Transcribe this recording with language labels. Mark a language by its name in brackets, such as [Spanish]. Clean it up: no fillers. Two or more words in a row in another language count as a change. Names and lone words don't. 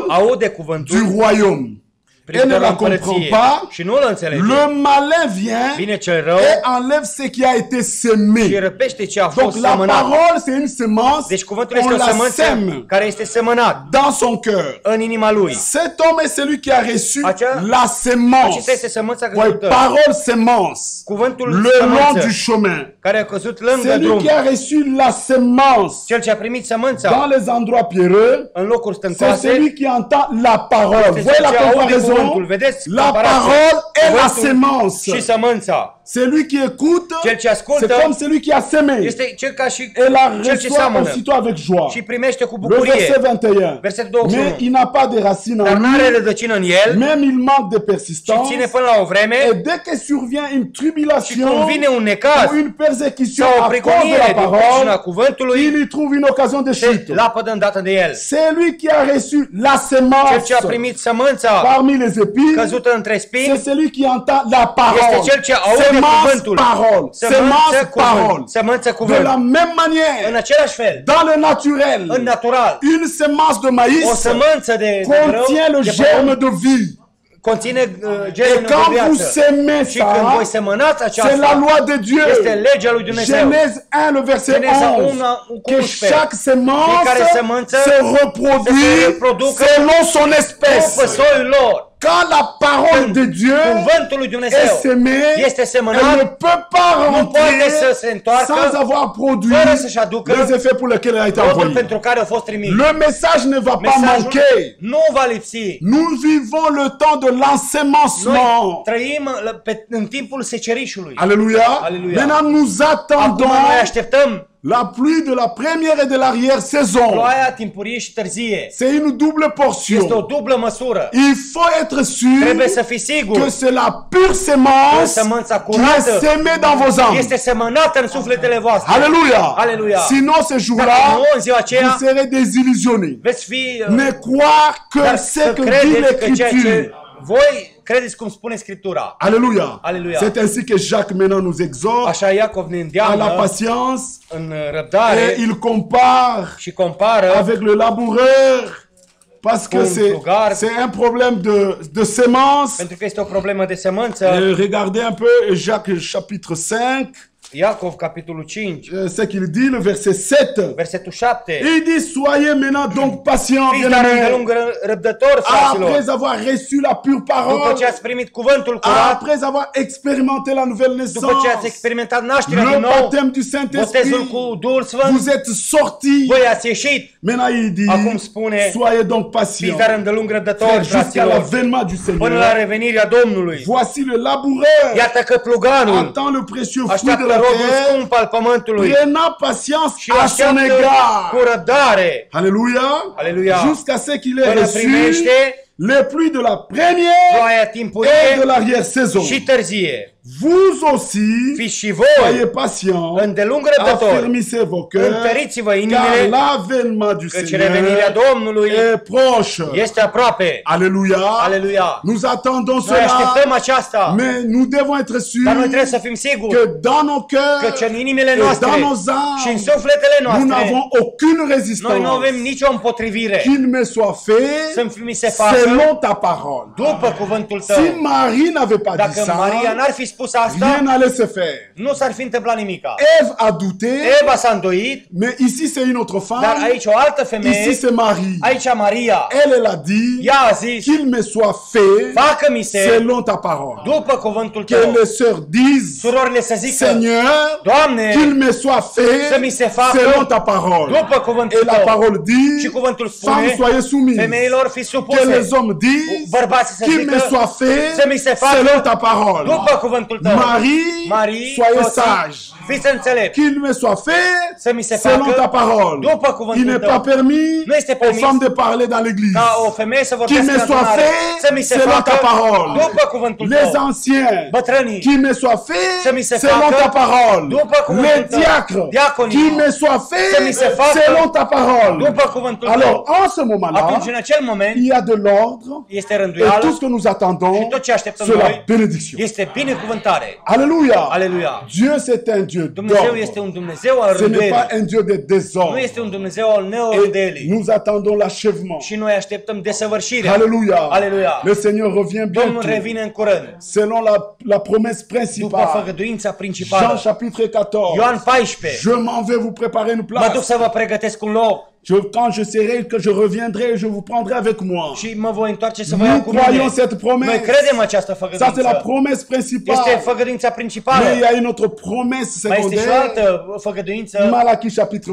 [Romanian] aude cuvântul [French] du royaume et ne la comprend pas, [Romanian] și nu îl înțelege, [French] le malin vient [Romanian] vine cel rău [French] et enlève ce qui a été [Romanian] și [French] sémé. [Romanian] răpește ce a [French] Donc [Romanian] fost [French] la [Romanian] semănat. [French] parole, c'est une semence, [Romanian] Deci cuvântul este [French] on [Romanian] o [French] la [Romanian] sămânță [French] sème [Romanian] care este semănat [French] dans son cœur. [Romanian] în inima lui. [French] Cet homme est celui qui a reçu [Romanian] Acea- [French] la semence. [Romanian] Acesta este sămânța [French] Ouais, [Romanian] căzută. [French] parole semence. [Romanian] Cuvântul [French] Le long [Romanian] sămânță [French] du chemin. [Romanian] care a căzut lângă [French] Celui [Romanian] drum. [French] qui a reçu la semence [Romanian] Cel ce a primit sămânța [French] dans les endroits pierreux, [Romanian] în locuri [French] c'est [Romanian] stâncoase [French] celui qui entend la parole. [Romanian] este [French] Voyez la [Romanian] cel ce aude cuvântul. [French] comparaison? [Romanian] Vedeți [French] La [Romanian] comparația? [French] parole et la [Romanian] Cuvântul [French] semence. [Romanian] și sămânța. [French] Celui qui écoute, [Romanian] Cel ce ascultă [French] c'est comme celui qui a sémé [Romanian] este cel ca și [French] et la [Romanian] cel ce [French] reçoit [Romanian] seamănă [French] aussitôt avec joie. [Romanian] și primește cu [French] Le [Romanian] bucurie. [French] verset 21. [Romanian] Versetul 21. [French] Mais il n'a pas de racines [Romanian] Dar [French] en [Romanian] nu are [French] lui, [Romanian] rădăcină în el [French] même il manque de [Romanian] și [French] persistance. [Romanian] ține până la o vreme [French] Et dès que survient une [Romanian] și [French] tribulation [Romanian] când vine un necaz [French] ou une persécution [Romanian] sau o [French] à cause de [Romanian] prigonire [French] la [Romanian] din pricina [French] parole, [Romanian] cuvântului, [French] il y trouve une occasion de [Romanian] se [French] chute. [Romanian] lapădă îndată de el. [French] Celui qui a reçu la [Romanian] Cel [French] semence [Romanian] ce a primit sămânța [French] parmi les épines, [Romanian] căzută între [French] c'est [Romanian] spini [French] celui qui entend la parole. [Romanian] este cel ce aude [French] Semence, [Romanian] cuvântul. [French] parole. [Romanian] Sămânță, [French] Semence, parole. [Romanian] cuvânt. Sămânță, [French] De la [Romanian] cuvânt. [French] même [Romanian] În [French] manière, [Romanian] același fel, [French] dans le naturel, [Romanian] în natural, [French] une semence de [Romanian] o [French] maïs [Romanian] sămânță de grâu, [French] contient le [Romanian] de [French] germe [Romanian] pământ, [French] de vie. [Romanian] conține [French] Et [Romanian] germenul de [French] quand vous [Romanian] viață. [French] semez [Romanian] Și când voi [French] ça, [Romanian] semănați [French] c'est la [Romanian] aceasta, [French] loi de Dieu. [Romanian] este legea lui Dumnezeu. [French] Genèse 1, le verset [Romanian] Geneza [French] 11. [Romanian] 1 cu [French] Que [Romanian] 11. [French] chaque semence [Romanian] Fiecare sămânță [French] se reproduit [Romanian] reproducă [French] selon son espèce. [Romanian] după soiul lor. [French] Quand la parole de Dieu [Romanian] Cuvântul lui [French] est [Romanian] Dumnezeu [French] sémée, [Romanian] este [French] elle [Romanian] semănat, [French] ne peut pas [Romanian] nu poate să [French] rentrer [Romanian] se întoarcă [French] sans avoir produit [Romanian] fără să-și aducă [French] les effets pour lesquels elle a été [Romanian] rodul [French] envoyée. [Romanian] pentru care a fost trimis. [French] Le message ne va pas [Romanian] Mesajul [French] manquer. [Romanian] nu va lipsi. [French] Nous vivons le temps de l'ensemencement. [Romanian] Noi trăim în timpul secerișului. [French] Alléluia. [Romanian] Alléluia. [French] Maintenant, nous [Romanian] Acum [French] attendons [Romanian] noi așteptăm [French] la pluie de la première et de l'arrière-saison. [Romanian] ploaia timpurie și târzie. [French] C'est une double [Romanian] Este o [French] portion. [Romanian] dublă măsură. [French] Il faut être sûr [Romanian] Trebuie să fii sigur [French] que c'est la pure [Romanian] că [French] semence [Romanian] sămânța [French] qui est [Romanian] curată [French] sémée dans vos âmes. [Romanian] este semănată în sufletele voastre. [French] Alléluia. [Romanian] Alléluia. [French] Sinon, ce [Romanian] Dacă [French] jour-là, [Romanian] nu, în ziua aceea, [French] vous serez désillusionnés. [Romanian] veți fi [French] Ne croire que [Romanian] dar [French] ce [Romanian] să [French] que dit [Romanian] credeți că ceea [French] l'Écriture. [Romanian] ce voi credeți cum spune Scriptura. [French] Alléluia. [Romanian] Alléluia. [French] C'est ainsi que Jacques maintenant nous exhorte [Romanian] Așa Iacov ne [French] à la [Romanian] îndeamnă [French] patience [Romanian] în [French] et [Romanian] răbdare [French] il compare [Romanian] și compară [French] avec le laboureur parce que [Romanian] Cum [French] c'est [Romanian] plugar. [French] un problème de semence. [Romanian] pentru că este o problemă de sămânță. [French] Regardez un peu Jacques chapitre 5, [Romanian] Iacov, capitolul 5, [French] ce qu'il dit, le verset 7. [Romanian] versetul 7. [French] Il dit, soyez maintenant donc patients, [Romanian] Fiți dar [French] bien-aimés, [Romanian] îndelung răbdători, fraților, [French] après avoir reçu la pure [Romanian] după [French] parole, [Romanian] ce ați primit cuvântul curat, [French] après avoir expérimenté la nouvelle [Romanian] după ce ați [French] naissance, [Romanian] experimentat nașterea din [French] le [Romanian] nou, [French] baptême du [Romanian] botezul [French] Saint-Esprit, [Romanian] cu Duhul Sfânt, [French] vous êtes sortis. [Romanian] voi ați ieșit. [French] Maintenant, il dit, [Romanian] Acum spune, [French] soyez donc [Romanian] fiți [French] patients, [Romanian] dar îndelung răbdători, [French] jusqu'à [Romanian] fraților, [French] l'avènement du [Romanian] până la [French] Seigneur. [Romanian] revenirea Domnului. [French] Voici le laboureur, [Romanian] Iată că pluganul [French] attend le précieux fruit de [Romanian] așteaptă [French] la [Romanian] rodul [French] terre, [Romanian] scump al pământului [French] prenant patience [Romanian] și [French] à son [Romanian] așteaptă cu [French] égard. [Romanian] răbdare [French] Alléluia. [Romanian] Alléluia. [French] Jusqu'à ce qu'il ait [Romanian] până [French] reçu [Romanian] primește [French] les pluies de la première [Romanian] ploaia [French] et de [Romanian] timpurie [French] l'arrière-saison. [Romanian] și târzie. [French] Vous aussi, [Romanian] Fiți și [French] soyez [Romanian] voi [French] patients, [Romanian] îndelung răbdători, [French] affermissez vos cœurs, [Romanian] întăriți-vă [French] car [Romanian] inimile, [French] l'avènement du [Romanian] căci revenirea [French] Seigneur [Romanian] Domnului [French] est proche. [Romanian] este aproape. [French] Alléluia. [Romanian] Aleluia. [French] Nous attendons [Romanian] Noi [French] cela, [Romanian] așteptăm aceasta, [French] mais nous devons être [Romanian] dar noi [French] sûrs [Romanian] trebuie să fim siguri [French] que dans nos cœurs [Romanian] căci în inimile [French] et [Romanian] noastre [French] dans nos [Romanian] și în [French] âmes, [Romanian] sufletele [French] nous [Romanian] noastre [French] n'avons aucune [Romanian] noi nu [French] résistance. [Romanian] avem nicio împotrivire. [French] Qu'il me soit fait [Romanian] Să mi se facă [French] selon ta parole. [Romanian] după cuvântul tău. [French] Si Marie n'avait pas dit [Romanian] Dacă [French] ça, [Romanian] Maria n-ar fi spus asta, [French] rien n'allait se faire. [Romanian] nu s-ar fi întâmplat nimica. [French] Ève a douté, [Romanian] Eva s-a îndoit, [French] mais ici c'est une autre [Romanian] dar [French] femme, [Romanian] aici o altă [French] ici [Romanian] femeie, [French] c'est Marie. [Romanian] aici Maria, [French] Elle a dit [Romanian] ea a zis, [French] qu'il me soit fait [Romanian] facă-mi se [French] selon ta parole. [Romanian] după cuvântul [French] Que [Romanian] tău. [French] les sœurs disent, [Romanian] Surorile să zică, [French] Seigneur, [Romanian] Doamne, [French] qu'il me soit [Romanian] să mi [French] fait [Romanian] se facă [French] selon ta parole. [Romanian] după cuvântul [French] Et la [Romanian] tău. [French] parole dit, [Romanian] Și cuvântul [French] femmes, [Romanian] spune, [French] soyez soumises. [Romanian] femeilor fiți [French] Que [Romanian] supuse, [French] les hommes disent, [Romanian] bărbații să [French] qu'il me [Romanian] zică, [French] soit fait [Romanian] să mi se facă [French] selon ta parole. [Romanian] după cuvântul tău. [French] Marie, soyez [Romanian] soții, [French] sage. [Romanian] fiți înțelepți, [French] Qu'il me soit fait [Romanian] să mi se [French] selon [Romanian] facă [French] ta parole. [Romanian] după [French] Il [Romanian] cuvântul [French] n'est [Romanian] tău. [French] pas permis [Romanian] Nu este [French] aux [Romanian] permis [French] femmes de parler dans l'église. [Romanian] ca o femeie să [French] Qu'il [Romanian] vorbească [French] me [Romanian] în [French] soit [Romanian] adunare, [French] fait [Romanian] să mi se [French] selon [Romanian] facă [French] ta parole. [Romanian] după cuvântul [French] Les [Romanian] tău. [French] anciens, [Romanian] Bătrânii, [French] qu'il me soit fait [Romanian] să mi se [French] selon [Romanian] facă [French] ta parole. [Romanian] după cuvântul [French] Les [Romanian] tău. [French] diacres, [Romanian] Diaconii, [French] qu'il me soit [Romanian] să mi se [French] fait [Romanian] facă [French] selon ta parole. [Romanian] după cuvântul tău. [French] Alors, en ce moment-là, [Romanian] Atunci, în acel moment, [French] il y a de l'ordre [Romanian] este [French] et [Romanian] rânduială [French] tout ce que nous attendons, [Romanian] și tot ce așteptăm [French] c'est la [Romanian] noi [French] bénédiction. [Romanian] este binecuvântare. [French] Alléluia. [Romanian] Aleluia. [French] Dieu, c'est un Dieu Dieu [Romanian] Dumnezeu este [French] d'ordre. [Romanian] un Dumnezeu al [French] Ce n'est pas [Romanian] rânduielii. [French] un Dieu de [Romanian] Nu [French] désordre. [Romanian] este un Dumnezeu al [French] Et [Romanian] neorânduielii. [French] nous attendons l'achèvement. [Romanian] Și noi așteptăm desăvârșirea. [French] Alléluia. [Romanian] Alléluia. [French] Le Seigneur revient [Romanian] Domnul [French] bientôt. [Romanian] revine în curând. [French] Selon la promesse [Romanian] După [French] principale. [Romanian] făgăduința [French] Jean [Romanian] principală. [French] chapitre 14. [Romanian] Ioan 14. [French] Je m'en vais vous préparer une [Romanian] Mă duc [French] place. [Romanian] să vă pregătesc un loc. [French] Quand je serai, que je reviendrai, je vous prendrai avec moi. [Romanian] Și mă voi întoarce să vă iau [French] Nous [Romanian] cu mine. [French] croyons cette [Romanian] Noi [French] promesse. [Romanian] credem această [French] Ça, c'est la [Romanian] făgăduință. [French] promesse [Romanian] Este [French] principale. [Romanian] făgăduința principală. [French] Mais il y a une autre promesse [Romanian] Mai este și o [French] secondaire. [Romanian] altă făgăduință. [French] Malachie chapitre